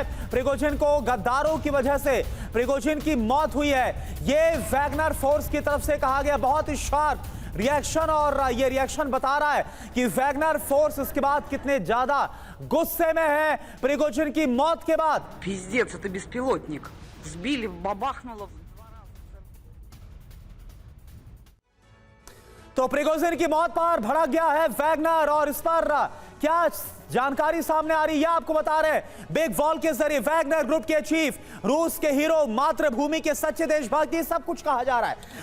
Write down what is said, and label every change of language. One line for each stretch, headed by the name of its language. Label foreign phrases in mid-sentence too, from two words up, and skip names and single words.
Hindi: प्रिगोजिन को गद्दारों की वजह से प्रिगोजिन की मौत हुई है, ये वैगनर फोर्स की तरफ से कहा गया। बहुत ही
English: sharp reaction,
Hindi: और ये रिएक्शन बता रहा है कि वैगनर फोर्स इसके बाद कितने ज्यादा गुस्से में है प्रिगोजिन की मौत के बाद।
Russian: Пиздец, это беспилотник. Сбили, бабахнуло.
Hindi: तो प्रिगोजिन की मौत पर भड़क गया है वैगनर, और इस पर क्या जानकारी सामने आ रही है आपको बता रहे हैं
English: big wall
Hindi: के जरिए। वैगनर ग्रुप के चीफ, रूस के हीरो, मातृभूमि के सच्चे देशभक्त, ये सब कुछ कहा जा रहा है।